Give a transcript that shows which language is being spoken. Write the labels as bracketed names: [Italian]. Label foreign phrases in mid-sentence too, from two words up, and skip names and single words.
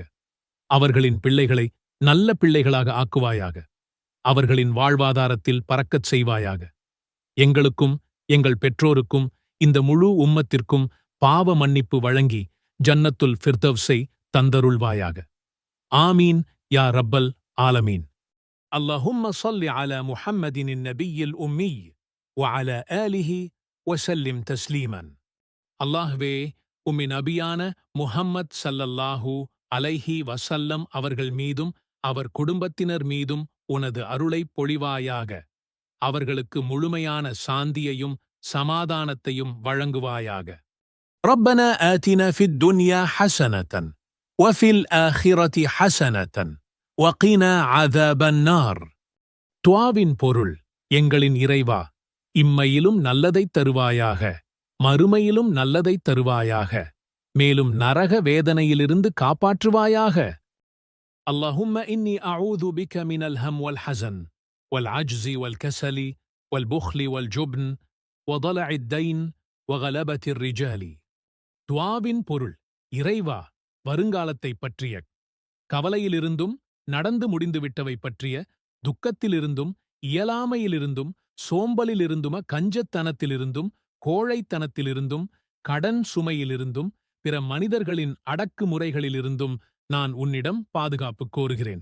[Tamil] அவர்களின் பிள்ளைகளை நல்ல பிள்ளைகளாக ஆக்குவாயாக. அவர்களின் வாழ்வாதாரத்தில் பறக்கச் செய்வாயாக. எங்களுக்கும் எங்கள் பெற்றோருக்கும் இந்த முழு உம்மத்திற்கும் பாவ மன்னிப்பு வழங்கி ஜன்னத்துல் ஃபிர்தவ்ஸை தந்தருள்வாயாக. [Arabic] آمين يا رب العالمين. اللهم صل على محمد النبي الأمي وعلى آله وسلم تسليما. [Tamil] அல்லாஹ்வே, உம்மை நபியான முஹம்மத் [Arabic] صلى الله عليه وسلم [Tamil] அவர்கள் மீதும் அவர் குடும்பத்தினர் மீதும் உனது அருளை பொழிவாயாக. அவர்களுக்கு முழுமையான சாந்தியையும் சமாதானத்தையும் வழங்குவாயாக. [Arabic] ربنا آتنا في الدنيا حسنة وفي الآخرة حسنة وقنا عذاب النار. [Tamil] துஆவின் பொருள்: எங்களின் இறைவா, இம்மையிலும் நல்லதைத் தருவாயாக, மறுமையிலும் நல்லதைத் தருவாயாக, மேலும் நரக வேதனையிலிருந்து காப்பாற்றுவாயாக. [Arabic] اللهم إني أعوذ بك من الهم والحزن والعجز والكسل والبخل والجبن وضلع الدين وغلبة الرجال. [Tamil] துஆவின் பொருள்: இறைவா, வருங்காலத்தைப் பற்றிய கவலையிலிருந்தும், நடந்து முடிந்துவிட்டவை பற்றிய துக்கத்திலிருந்தும், இயலாமையிலிருந்தும், சோம்பலிலிருந்தும், கஞ்சத்தனத்திலிருந்தும், கோழைத்தனத்திலிருந்தும், கடன் சுமையிலிருந்தும், பிற மனிதர்களின் அடக்குமுறைகளிலிருந்தும் நான் உன்னிடம் பாதுகாப்பு கோருகிறேன்.